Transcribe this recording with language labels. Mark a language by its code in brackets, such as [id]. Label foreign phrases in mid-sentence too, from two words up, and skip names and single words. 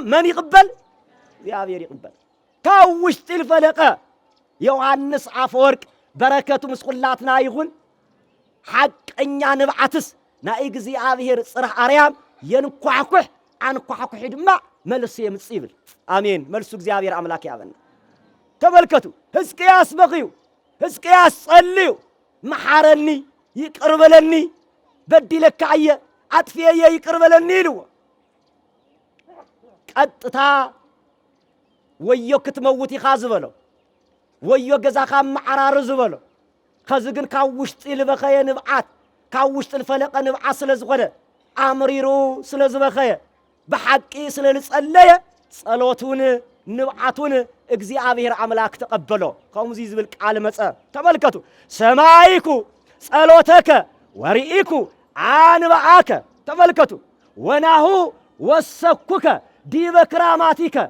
[ti] መን ይቅበል እግዚአብሔር ይቅበል ካብ ውሽጡ ልፈለቀ ዮሐንስ አፈወርቅ በረከቱ ምስኩላትና ይሁን ሓቀኛ ንብዓትስ ናይ እግዚአብሔር ጽርሕ አርያም የንኳሕኩሕ አንኳሕኩሕ ድማ መልስ የምጽእ ይብል አሜን መልሱ እግዚአብሔር አምላክ ያበና ተመልከቱ ሕዝቅያስ በኺዩ ሕዝቅያስ ጸልዩ መሐረኒ ይቅር በለኒ በዲለካ እየ አጥፍየ ይቅር በለኒ ኢልዎ ቀጥታ ወዮ ክትመውት ኢኻ ዝበሎ ወዮ ገዛኻ መዓራር ዝበሎ ከዚ ግን ካብ ውሽጢ ልበኸየ ንብዓት ካብ ውሽጢ ልፈለቀ ንብዓት ስለ ዝኾነ ኣምሪሩ ስለ ዝበኸየ ብሓቂ ስለ ልጸለየ ጸሎቱን ንብዓቱን እግዚአብሔር አምላክ ተቀበሎ ከምዚ ዝብል ቃል መጸ ተመልከቱ [gez] ሰማይኩ ጸሎተከ ወሪኢኩ አንባአከ [ti] ተመልከቱ [gez] ወናሁ ወሰኩከ ዲበ ክራማቲከ